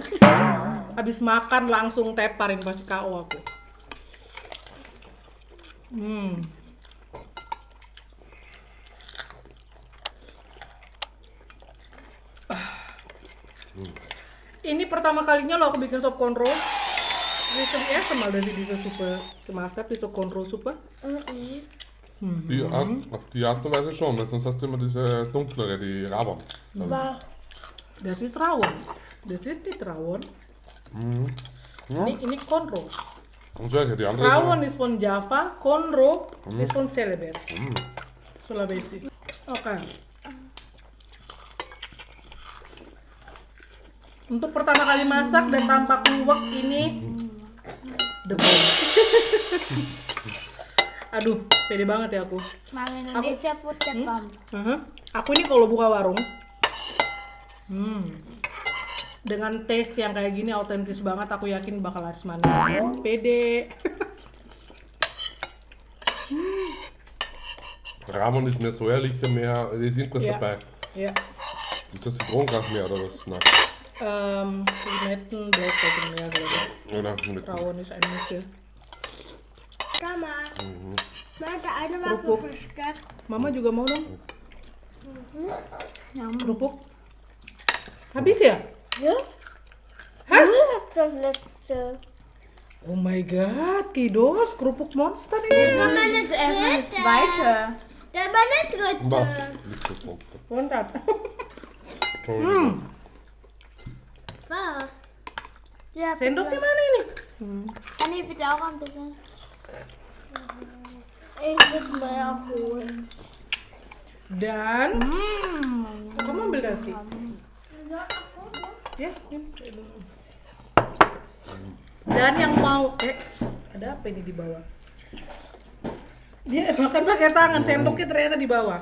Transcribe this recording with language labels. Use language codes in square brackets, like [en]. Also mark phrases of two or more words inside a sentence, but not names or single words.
[id] Habis makan langsung tepar ini pasti KO aku. Ini pertama kalinya lo aku bikin sop konro. [de] Erste Mal, dass ich diese Suppe gemacht habe, diese Konro-Suppe. Auf die Art und Weise schon, weil sonst hast du immer diese dunklere, die Rawon. Das ist Rawon. Das ist nicht Rawon. [id] Ini Konro. [de] Und solche, die andere. Rawon ist von Java, Konro ist von Celebes. [id] Sulawesi. Oke. Untuk pertama kali masak dan tanpa kluwek ini [en] the best. [id] Aduh, pede banget ya aku. Indonesia food Jepang. Aku ini kalau buka warung, dengan taste yang kayak gini autentis banget, aku yakin bakal laris manis. Pede. [de] Ramon ist mehr säuerlicher, mehr. Da ist irgendwas Ja. dabei. Ya, Ist das Zitronengras mehr oder was? Nein. Limetten, [en] Black Pepper [de] mehr, glaube ich. Oder mit. Rawon ist ein Mische. Mama. Der eine war so [id] Kerupuk. [de] versteckt. [id] Mama juga mau dong? Kerupuk? Habis ya? [de] Ja? Hah? Das letzte. [en] Oh my god, [id] Kidos, kerupuk monster ini. [de] Meine Erstmal eine zweite. Der war meine dritte. Bah, nicht so sonst. [id] Mantap. [de] Entschuldigung. Was? Ja, [id] Sendoknya mana ini? [de] kann ich bitte auch ein bisschen? Ich muss mehr holen. [id] Dan kamu ambil kasih. Ya. Dan yang mau ada apa ini di bawah? Dia makan pakai tangan, sendoknya ternyata di bawah.